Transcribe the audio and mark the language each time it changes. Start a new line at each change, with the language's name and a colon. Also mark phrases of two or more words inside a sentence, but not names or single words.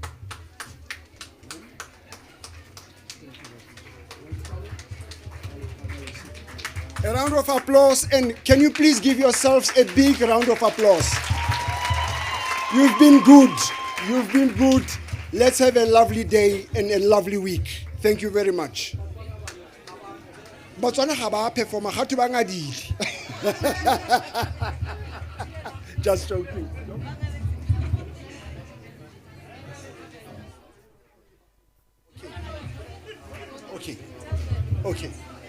English: A round of applause, and can you please give yourselves a big round of applause? You've been good. You've been good. Let's have a lovely day and a lovely week. Thank you very much.
Tswana: Botswana ga ba performa ga tu ba ngadile.
English: Just joking. Okay. Okay.